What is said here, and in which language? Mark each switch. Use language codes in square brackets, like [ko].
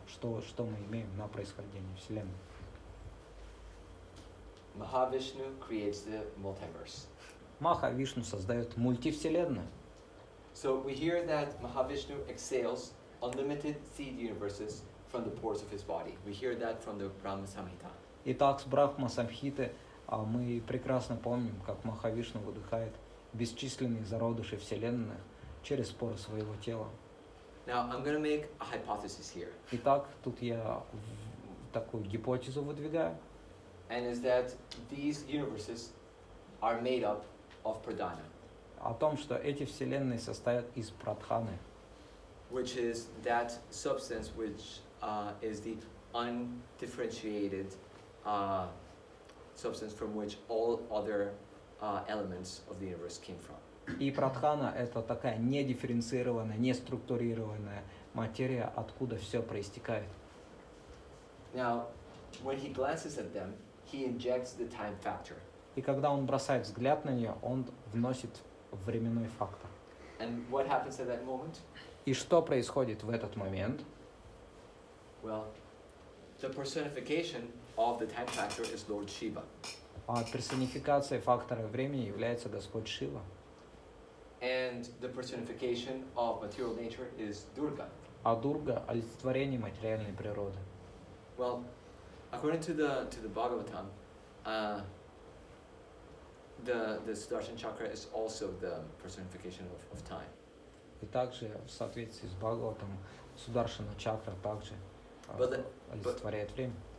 [ru] Что мы имеем на происхождение Вселенной? [en] Mahavishnu creates the multiverse. [ru] Маха-Вишну создает мультивселенную. [en] So we hear that Mahavishnu exhales unlimited seed universes from the pores of his body. We hear that from the Brahma Samhita. [ru] Итак, с Брахма Самхиты мы прекрасно помним, как Маха-Вишну выдыхает бесчисленные зародыши Вселенной через поры своего тела. [en] Now I'm going to make a hypothesis here. [ru] Итак, тут я такую гипотезу выдвигаю. [en] And is that these universes are made up of pradhana, [ru] О том, что эти вселенные состоят из прадханы, [en] which is that substance which is the undifferentiated substance from which all other elements of the universe came from. [ru] И прадхана — это такая недифференцированная, неструктурированная материя, откуда все проистекает. [en] Now, when he glances at them, he injects the time factor. [ru] И когда он бросает взгляд на нее, он вносит временной фактор. [en] And what happens at that moment? [ru] И что происходит в этот момент? [en] Well, the personification of the time factor is Lord Shiva. [ru] Персонификацией фактора времени является Господь Шива. [en] And the personification of material nature is Durga. [ru] А Дурга — олицетворение материальной природы. [en] Well, according to the Bhagavatam, the Sudarshan chakra is also the personification of time. [ru] И также в соответствии с Бхагаватом Сударшана чакра также олицетворяет время.